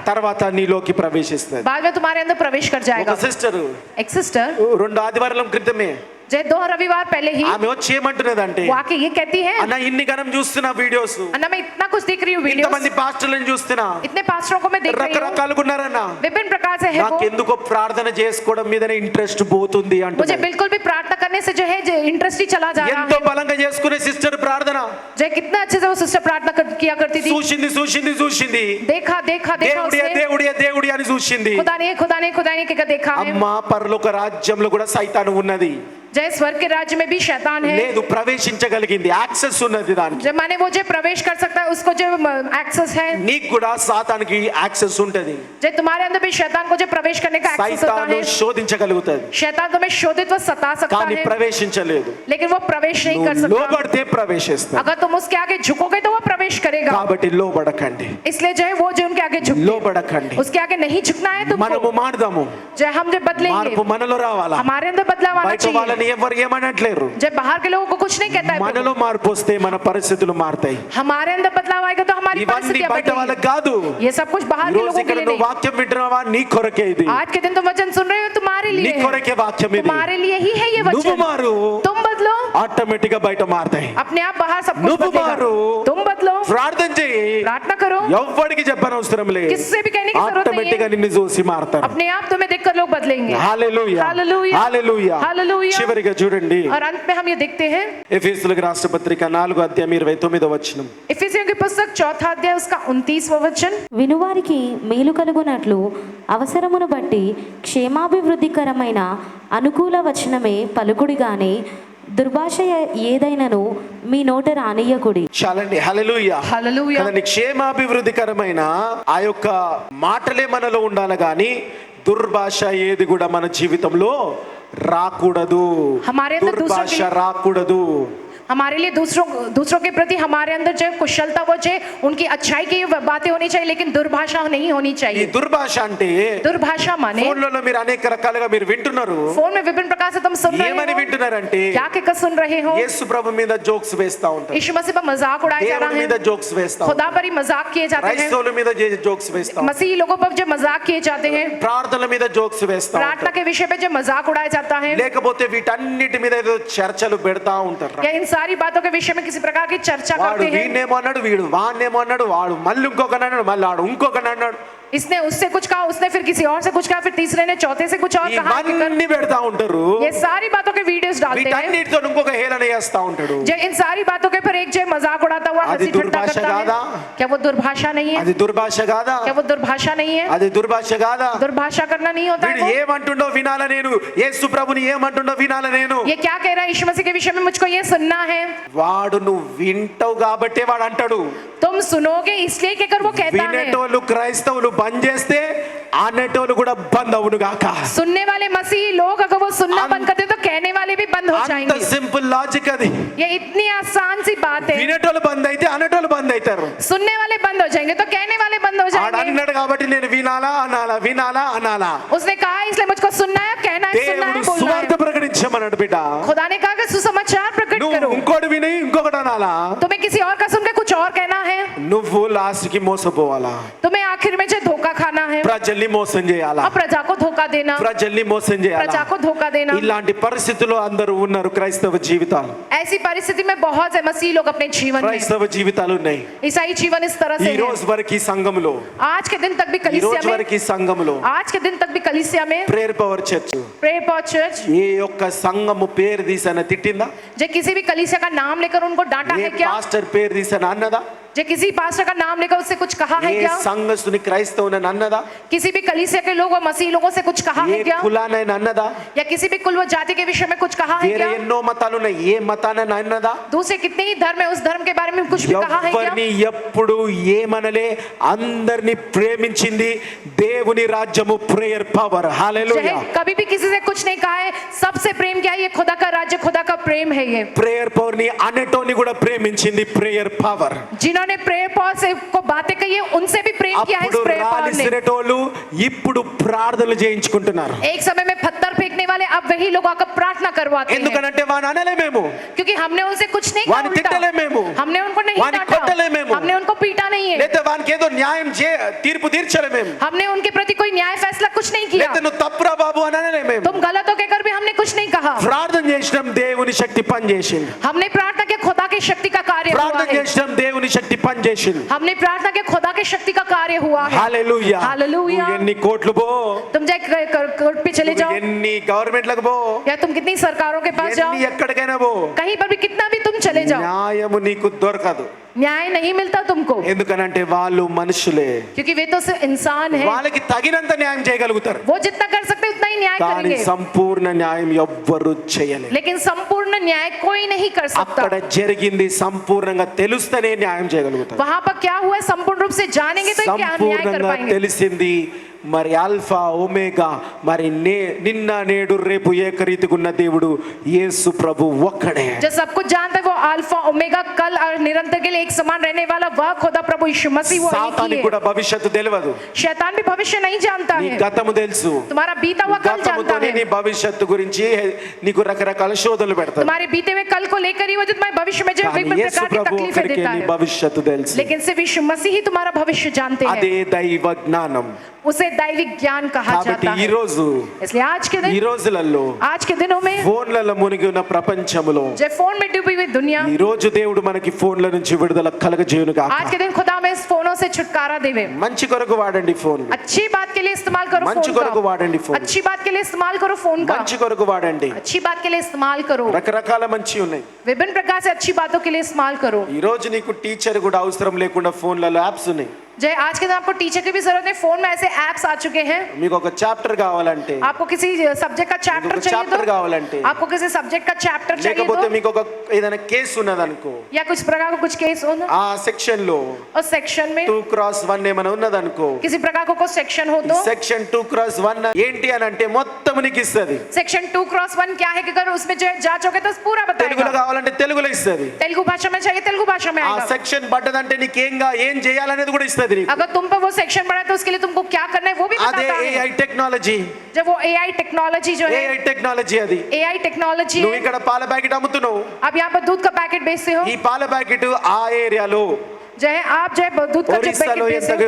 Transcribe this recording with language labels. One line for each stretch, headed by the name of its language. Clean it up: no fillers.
Telugu: తర్వాత నీలోకి ప్రవేశిస్తుంది.
Hindi: बाद में तुम्हारे अंदर प्रवेश कर
Telugu: ఒక
Hindi: जाएगा.
Telugu: సిస్టర్
Hindi: एक सिस्टर
Telugu: 2 ఆదివారాల క్రితమే
Hindi: जय 2 रविवार पहले ही
Telugu: ఆమె వచ్చి ఏమంటున్నదంటే,
Hindi: वो आके ये कहती है,
Telugu: అన్న ఇన్ని గణం చూస్తున్నా వీడియోస్,
Hindi: अन्ना मैं इतना कुछ देख रही हूँ वीडियो,
Telugu: ఇంతమంది పాస్టర్లను చూస్తున్నా,
Hindi: इतने पास्टरों को मैं देख रही हूँ,
Telugu: రకరకాలుగా ఉన్నారన్న,
Hindi: विभिन्न प्रकार से है वो.
Telugu: నాకెందుకో ప్రార్థన చేసుకోవడం మీదనే ఇంట్రెస్ట్ పోతుంది
Hindi: मुझे
Telugu: అంటున్నారు.
Hindi: बिल्कुल भी प्रार्थना करने से जो है इंटरेस्ट ही चला जा रहा
Telugu: ఎంతో
Hindi: है.
Telugu: బలంగా చేసుకునే సిస్టర్ ప్రార్థన
Hindi: जय कितना अच्छे से वो सिस्टर प्रार्थना किया करती थी.
Telugu: చూసింది
Hindi: देखा देखा देखा
Telugu: దేవుడియా
Hindi: उसने.
Telugu: దేవుడియా దేవుడి అని చూసింది.
Hindi: खुदा ने क्या देखा है.
Telugu: అమ్మా పరలోక రాజ్యంలో కూడా సైతాను ఉన్నది.
Hindi: जय स्वर्ग के राज्य में भी शैतान है.
Telugu: లేదు ప్రవేశించగలిగింది, యాక్సెస్ ఉన్నది దానికి.
Hindi: जब माने वो जो प्रवेश कर सकता है उसको जो एक्सेस है.
Telugu: నీకు కూడా సాతానికి యాక్సెస్ ఉంటది.
Hindi: जय तुम्हारे अंदर भी शैतान को जो प्रवेश करने का एक्सेस होता
Telugu: సైతాను
Hindi: है.
Telugu: శోధించగలుగుతది,
Hindi: शैतान तुम्हें शोधित व सता सकता
Telugu: కానీ
Hindi: है,
Telugu: ప్రవేశించలేదు.
Hindi: लेकिन वो प्रवेश नहीं कर
Telugu: నువ్వు
Hindi: सकता.
Telugu: లోబడితే ప్రవేశిస్తావు.
Hindi: अगर तुम उसके आगे झुकोगे तो वो प्रवेश करेगा.
Telugu: కాబట్టి లోబడకండి,
Hindi: इसलिए जो है वो जो उनके आगे झुके,
Telugu: లోబడకండి.
Hindi: उसके आगे नहीं झुकना है
Telugu: మనము
Hindi: तुमको.
Telugu: మారదాము,
Hindi: जय हम जो बदलेंगे,
Telugu: మార్పు మనలో రావాలా.
Hindi: हमारे अंदर बदलाव आना
Telugu: బయట
Hindi: चाहिए.
Telugu: వాళ్ళని ఎవరు ఏమనట్లేరు,
Hindi: जय बाहर के लोगों को कुछ नहीं कहता है प्रभु.
Telugu: మనలో మార్పు వస్తే మన పరిస్థితులు మారుతాయి.
Hindi: हमारे अंदर बदलाव आएगा तो हमारी
Telugu: ఇవన్నీ
Hindi: परिस्थितियां
Telugu: బయట వాళ్ళకి
Hindi: बदलेंगी.
Telugu: కాదు.
Hindi: ये सब कुछ बाहर
Telugu: ఈ
Hindi: के
Telugu: రోజు
Hindi: लोगों के
Telugu: ఇక్కడ
Hindi: लिए
Telugu: నువ్వు
Hindi: नहीं.
Telugu: వాక్యం వింటున్నావా, నీ కొరకే ఇది,
Hindi: आज के दिन तुम वचन सुन रहे हो तुम्हारे
Telugu: నీ
Hindi: लिए है.
Telugu: కొరకే వాక్యం ఇది.
Hindi: तुम्हारे लिए ही है ये
Telugu: నువ్వు
Hindi: वचन.
Telugu: మారు,
Hindi: तुम बदलो,
Telugu: ఆటోమేటిక్ గా బయట మారుతాయి.
Hindi: अपने आप बाहर सब कुछ
Telugu: నువ్వు
Hindi: बदलेगा.
Telugu: మారు,
Hindi: तुम बदलो,
Telugu: ప్రార్థన చేయి,
Hindi: प्रार्थना करो,
Telugu: ఎవ్వడికి చెప్పనవసరం లేదు,
Hindi: किससे भी कहने की जरूरत नहीं
Telugu: ఆటోమేటిక్ గా
Hindi: है.
Telugu: నిన్ను చూసి మారుతారు.
Hindi: अपने आप तुम्हें देखकर लोग बदलेंगे.
Telugu: హల్లెలూయా, హల్లెలూయా, హల్లెలూయా. హల్లెలూయా. చివరిగా చూడండి,
Hindi: और अंत में हम ये देखते हैं
Telugu: ఎఫెసీయులకు రాష్ట్ర పత్రిక 4:29
Hindi: इफिसियों की पुस्तक 4 अध्याय उसका 29वां वचन.
Telugu: వినువారికి మేలు కలుగునట్లు అవసరమును బట్టి క్షేమాభివృద్ధికరమైన అనుకూల వచనమే పలుకుడి గాని దుర్భాష ఏదైనను మీ నోట రానియ్యకుడి. చాలండి. హల్లెలూయా,
Hindi: हालेलुया.
Telugu: కదండి. క్షేమాభివృద్ధికరమైన ఆ యొక్క మాటలే మనలో ఉండాలి గాని దుర్భాష ఏది కూడా మన జీవితంలో రాకూడదు.
Hindi: हमारे अंदर दूसरों
Telugu: దుర్భాష
Hindi: के
Telugu: రాకూడదు.
Hindi: हमारे लिए दूसरों के प्रति हमारे अंदर जो कुशलता वो जो उनकी अच्छाई की बातें होनी चाहिए, लेकिन दुर्भाषा नहीं होनी
Telugu: ఈ
Hindi: चाहिए।
Telugu: దుర్భాష అంటే
Hindi: दुर्भाषा माने
Telugu: ఫోన్లలో మీరు అనేక రకాలుగా మీరు వింటున్నారు.
Hindi: फोन में विभिन्न प्रकार से तुम सुन
Telugu: ఏమని
Hindi: रहे हो,
Telugu: వింటున్నారంటే
Hindi: क्या कहकर सुन रहे हो?
Telugu: యేసు ప్రభు మీద జోక్స్ వేస్తా ఉంటారు,
Hindi: यीशु मसीह पर मजाक उड़ाया जा
Telugu: దేవుని
Hindi: रहा
Telugu: మీద
Hindi: है,
Telugu: జోక్స్ వేస్తా
Hindi: खुदा
Telugu: ఉంటారు,
Hindi: पर ही मजाक किए जाते हैं,
Telugu: క్రైస్తవుల మీద జోక్స్ వేస్తా ఉంటారు,
Hindi: मसीही लोगों पर जो मजाक किए जाते हैं,
Telugu: ప్రార్థనల మీద జోక్స్ వేస్తా
Hindi: प्रार्थना
Telugu: ఉంటారు,
Hindi: के विषय पे जो मजाक उड़ाया जाता है,
Telugu: లేకపోతే వీటన్నిటి మీద ఏదో చర్చలు పెడతా ఉంటారు.
Hindi: या इन सारी बातों के विषय में किसी प्रकार की चर्चा
Telugu: వాడు
Hindi: करते हैं।
Telugu: వీడినేమో అన్నాడు, వీడు వాడినేమో అన్నాడు, వాడు మళ్ళీ ఇంకొకటి అన్నాడు, మళ్ళీ వాడు ఇంకొకటి అన్నాడు,
Hindi: इसने उससे कुछ कहा, उसने फिर किसी और से कुछ कहा, फिर तीसरे ने चौथे से कुछ और कहा।
Telugu: ఇవన్నీ పెడతా ఉంటారు.
Hindi: ये सारी बातों के वीडियोस डालते हैं,
Telugu: వీటన్నిటితో ఇంకొక హేళన చేస్తా ఉంటాడు.
Hindi: जो इन सारी बातों के पर एक जो मजाक उड़ाता हुआ आदि हंसी ठट्टा दुर्भाषा करता
Telugu: कादा?
Hindi: है। क्या वो दुर्भाषा नहीं है?
Telugu: అది దుర్భాష కాదా?
Hindi: क्या वो दुर्भाषा नहीं है?
Telugu: అది దుర్భాష కాదా?
Hindi: दुर्भाषा करना नहीं होता
Telugu: వీడు
Hindi: है वो?
Telugu: ఏమంటుండో వినాల నేను, యేసు ప్రభుని ఏమంటుండో వినాల నేను.
Hindi: ये क्या कह रहा है यीशु मसीह के विषय में, मुझको ये सुनना है।
Telugu: వాడు నువ్వు వింటావు కాబట్టే వాడు అంటాడు.
Hindi: तुम सुनोगे इसलिए कहकर वो कहता है।
Telugu: వినేటోళ్ళు క్రైస్తవులు బంద్ చేస్తే అనేటోళ్ళు కూడా బంద్ అవును గాక.
Hindi: सुनने वाले मसीही लोग अगर वो सुनना बंद कर दे तो कहने वाले भी बंद हो
Telugu: అంత
Hindi: जाएंगे।
Telugu: సింపుల్ లాజిక్ అది.
Hindi: ये इतनी आसान सी बात है।
Telugu: వినేటోళ్ళు బంద్ అయితే అనేటోళ్ళు బంద్ అవుతారు.
Hindi: सुनने वाले बंद हो जाएंगे तो कहने वाले बंद हो
Telugu: ఆడు
Hindi: जाएंगे।
Telugu: అన్నాడు కాబట్టి నేను వినాలా అనాలా, వినాలా అనాలా.
Hindi: उसने कहा इसलिए मुझको सुनना है, कहना है, सुनना
Telugu: దేవుడు
Hindi: है, बोलना
Telugu: సువార్త
Hindi: है।
Telugu: ప్రకటించమన్నాడు బిడ్డ.
Hindi: खुदा ने कहा कि सुसमाचार प्रकट
Telugu: నువ్వు
Hindi: करो।
Telugu: ఇంకోటి విని ఇంకొకటి అనాలా,
Hindi: तुम्हें किसी और का सुनकर कुछ और कहना है,
Telugu: నువ్వు లాస్ట్ కి మోసపోవాలా,
Hindi: तुम्हें आखिर में जो धोखा खाना है
Telugu: ప్రజల్ని మోసం చేయాలా,
Hindi: और प्रजा को धोखा देना,
Telugu: ప్రజల్ని మోసం చేయాలా.
Hindi: प्रजा को धोखा देना।
Telugu: ఇలాంటి పరిస్థితుల్లో అందరూ ఉన్నారు. క్రైస్తవ జీవితాలు,
Hindi: ऐसी परिस्थिति में बहुत से मसीह लोग अपने जीवन में,
Telugu: క్రైస్తవ జీవితాలు ఉన్నాయి.
Hindi: ईसाई जीवन इस तरह
Telugu: ఈ
Hindi: से है।
Telugu: రోజు వరకు ఈ సంఘంలో,
Hindi: आज के दिन तक भी
Telugu: ఈ
Hindi: कलीसिया
Telugu: రోజు
Hindi: में,
Telugu: వరకు ఈ సంఘంలో
Hindi: आज के दिन तक भी कलीसिया में
Telugu: prayer power church
Hindi: prayer pot church
Telugu: ఏ ఒక్క సంఘము పేరు తీసన తిట్టిందా?
Hindi: जो किसी भी कलीसिया का नाम लेकर उनको डांटा
Telugu: ఏ
Hindi: है क्या?
Telugu: పాస్టర్ పేరు తీసన అన్నదా?
Hindi: जो किसी पास्टर का नाम लेकर उससे कुछ कहा है
Telugu: ఏ
Hindi: क्या?
Telugu: సంఘస్థుని క్రైస్తవునని అన్నదా?
Hindi: किसी भी कलीसिया के लोग और मसीह लोगों से कुछ कहा
Telugu: ఏ
Hindi: है क्या?
Telugu: కులానైనా అన్నదా?
Hindi: या किसी भी कुल व जाति के विषय में कुछ कहा है
Telugu: వేరే
Hindi: क्या?
Telugu: ఎన్నో మతాలు ఉన్నాయి, ఏ మతానైనా అన్నదా?
Hindi: दूसरे कितने ही धर्म है, उस धर्म के बारे में कुछ भी कहा है क्या?
Telugu: ఎవరిని ఎప్పుడు ఏమనలే, అందరిని ప్రేమించింది దేవుని రాజ్యము. Prayer power. హల్లెలూయా.
Hindi: चाहे कभी भी किसी से कुछ नहीं कहा है, सबसे प्रेम किया है। ये खुदा का राज्य, खुदा का प्रेम है। ये
Telugu: ప్రేయర్ పవర్ ని అనేటోని కూడా ప్రేమించింది ప్రేయర్ పవర్.
Hindi: जिन्होंने प्रेयर पॉट से को बातें कही है, उनसे भी प्रेम किया है इस
Telugu: అప్పుడు
Hindi: प्रेयर पॉट ने।
Telugu: రాలిసిరేటోళ్ళు ఇప్పుడు ప్రార్థనలు చేయించుకుంటున్నారు.
Hindi: एक समय में पत्थर फेंकने वाले अब वही लोग आकर प्रार्थना करवाते हैं,
Telugu: ఎందుకనంటే వాని అనలే మేము,
Hindi: क्योंकि हमने उनसे कुछ नहीं कहा
Telugu: వాని
Hindi: उल्टा।
Telugu: తిట్టలే మేము,
Hindi: हमने उनको नहीं
Telugu: వాని
Hindi: डांटा,
Telugu: కొట్టలే మేము,
Hindi: हमने उनको पीटा नहीं है,
Telugu: లేదా వానికి ఏదో న్యాయం తీర్పు తీర్చలే మేము,
Hindi: हमने उनके प्रति कोई न्याय फैसला कुछ नहीं किया।
Telugu: లేదా నువ్వు తప్పురా బాబు అని అనలే మేము.
Hindi: तुम गलत हो कहकर भी हमने कुछ नहीं कहा।
Telugu: ప్రార్థన చేసినాం, దేవుని శక్తి పనిచేసింది.
Hindi: हमने प्रार्थना के खुदा की शक्ति का कार्य हुआ
Telugu: ప్రార్థన
Hindi: है।
Telugu: చేసినాం, దేవుని శక్తి పనిచేసింది.
Hindi: हमने प्रार्थना के खुदा की शक्ति का कार्य हुआ है।
Telugu: హల్లెలూయా.
Hindi: हालेलूया।
Telugu: నువ్వు ఎన్ని కోట్లు పో,
Hindi: तुम जाए कोर्ट पे चले
Telugu: నువ్వు
Hindi: जाओ,
Telugu: ఎన్ని గవర్నమెంట్లకు పో,
Hindi: या तुम कितनी सरकारों के पास जाओ,
Telugu: ఎన్ని ఎక్కడికైనా పో,
Hindi: कहीं पर भी कितना भी तुम चले जाओ,
Telugu: న్యాయము నీకు దొరకదు.
Hindi: न्याय नहीं मिलता तुमको,
Telugu: ఎందుకనంటే వాళ్ళు మనుషులే.
Hindi: क्योंकि वे तो सिर्फ इंसान है।
Telugu: వాళ్ళకి తగినంత న్యాయం చేయగలుగుతారు,
Hindi: वो जितना कर सकते उतना ही न्याय
Telugu: కానీ
Hindi: करेंगे,
Telugu: సంపూర్ణ న్యాయం ఎవ్వరు చేయలేరు.
Hindi: लेकिन संपूर्ण न्याय कोई नहीं कर सकता।
Telugu: అక్కడ జరిగింది సంపూర్ణంగా తెలుస్తేనే న్యాయం చేయగలుగుతారు.
Hindi: वहां पर क्या हुआ है संपूर्ण रूप से जानेंगे तो ही क्या न्याय कर
Telugu: సంపూర్ణంగా
Hindi: पाएंगे।
Telugu: తెలిసింది మరి ఆల్ఫా ఒమేగా, మరి నిన్న నేడు రేపు ఏకరీతిగా ఉన్న దేవుడు యేసు ప్రభు ఒక్కడే.
Hindi: जो सब कुछ जानता है वो अल्फा ओमेगा, कल और निरंतर के लिए एक समान रहने वाला वह खुदा प्रभु यीशु मसीह वो एक
Telugu: సాతానికి
Hindi: ही
Telugu: కూడా
Hindi: है।
Telugu: భవిష్యత్తు తెలియదు.
Hindi: शैतान भी भविष्य नहीं जानता
Telugu: నీ
Hindi: है,
Telugu: గతము తెలుసు,
Hindi: तुम्हारा बीता हुआ कल जानता
Telugu: గతముతోనే నీ
Hindi: है।
Telugu: భవిష్యత్తు గురించి నీకు రకరకాల శోధనలు పెడతాడు.
Hindi: तुम्हारे बीते हुए कल को लेकर ही वो जो तुम्हारे भविष्य में जो
Telugu: కానీ
Hindi: विभिन्न
Telugu: యేసు
Hindi: प्रकार की
Telugu: ప్రభు
Hindi: तकलीफें
Telugu: ఒక్కడికే
Hindi: देता
Telugu: నీ
Hindi: है,
Telugu: భవిష్యత్తు తెలుసు.
Hindi: लेकिन सिर्फ यीशु मसीह ही तुम्हारा भविष्य जानते हैं।
Telugu: అదే దైవ జ్ఞానం.
Hindi: उसे दैविक ज्ञान कहा
Telugu: కాబట్టి
Hindi: जाता
Telugu: ఈ
Hindi: है।
Telugu: రోజు,
Hindi: इसलिए आज के
Telugu: ఈ
Hindi: दिन,
Telugu: రోజులలో
Hindi: आज के दिनों में
Telugu: ఫోన్లలో మునిగి ఉన్న ప్రపంచంలో
Hindi: जो फोन में डूबी हुई दुनिया,
Telugu: ఈ రోజు దేవుడు మనకి ఫోన్ల నుంచి విడుదల కలగజేయును గాక.
Hindi: आज के दिन खुदा में इस फोनों से छुटकारा देवे।
Telugu: మంచి కొరకు వాడండి ఫోన్,
Hindi: अच्छी बात के लिए इस्तेमाल करो
Telugu: మంచి
Hindi: फोन
Telugu: కొరకు
Hindi: का,
Telugu: వాడండి ఫోన్,
Hindi: अच्छी बात के लिए इस्तेमाल करो फोन का,
Telugu: మంచి కొరకు వాడండి.
Hindi: अच्छी बात के लिए इस्तेमाल करो,
Telugu: రకరకాల మంచి ఉన్నాయి.
Hindi: विभिन्न प्रकार से अच्छी बातों के लिए इस्तेमाल करो।
Telugu: ఈ రోజు నీకు టీచర్ కూడా అవసరం లేకుండా ఫోన్లలో యాప్స్ ఉన్నాయి.
Hindi: जय आज के दिन आपको टीचर की भी जरूरत नहीं, फोन में ऐसे ऐप्स आ चुके हैं।
Telugu: మీకు ఒక చాప్టర్ కావాలంటే,
Hindi: आपको किसी सब्जेक्ट का चैप्टर चाहिए
Telugu: చాప్టర్
Hindi: तो
Telugu: కావాలంటే,
Hindi: आपको किसी सब्जेक्ट का चैप्टर चाहिए
Telugu: లేకపోతే
Hindi: तो,
Telugu: మీకు ఒక ఏదైనా కేసు ఉన్నదనుకో,
Hindi: या कुछ प्रकार का कुछ केस हो ना,
Telugu: ఆ సెక్షన్ లో
Hindi: और सेक्शन में
Telugu: 2x1 ఏమైనా ఉన్నదనుకో,
Hindi: किसी प्रकार का कुछ सेक्शन हो तो
Telugu: సెక్షన్ 2x1 ఏంటి అని అంటే మొత్తం నీకు ఇస్తది।
Hindi: सेक्शन 2x1 क्या है कि अगर उसमें जो जांचोगे तो पूरा
Telugu: తెలుగులో
Hindi: बताएगा।
Telugu: కావాలంటే తెలుగులో ఇస్తది।
Hindi: तेलुगु भाषा में चाहिए तेलुगु भाषा में
Telugu: ఆ
Hindi: आएगा।
Telugu: సెక్షన్ పడ్డదంటే ఏం చేయాలనేది కూడా ఇస్తది నీకు।
Hindi: अगर तुम पे वो सेक्शन पड़ा है तो उसके लिए तुमको क्या करना है वो भी
Telugu: అదే
Hindi: बताता है।
Telugu: AI టెక్నాలజీ,
Hindi: जब वो AI टेक्नोलॉजी जो है,
Telugu: AI టెక్నాలజీ అది।
Hindi: AI टेक्नोलॉजी
Telugu: నువ్వు
Hindi: है।
Telugu: ఇక్కడ పాల ప్యాకెట్ అమ్ముతున్నావు,
Hindi: अब यहाँ पर दूध का पैकेट बेचते हो,
Telugu: ఈ పాల ప్యాకెట్ ఆ ఏరియాలో
Hindi: जो है आप जो है दूध का जो पैकेट
Telugu: ఒరిస్సాలో
Hindi: बेचते